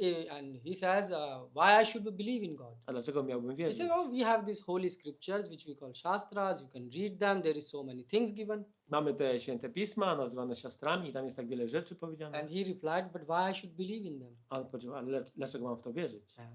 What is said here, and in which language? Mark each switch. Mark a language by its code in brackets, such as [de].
[en] And he says, why I should believe in God? [pl] A dlaczego miałbym [en] He [pl] wierzyć? [en] said, we have these holy scriptures which we call Shastras, you can read them, there is so many things given. [pl] Mamy te święte pisma, nazywane siostrami, i tam jest tak wiele rzeczy powiedziane. [en] And he replied, but why I should believe in them? [pl] Ale powiedział, ale dlaczego mam w to wierzyć?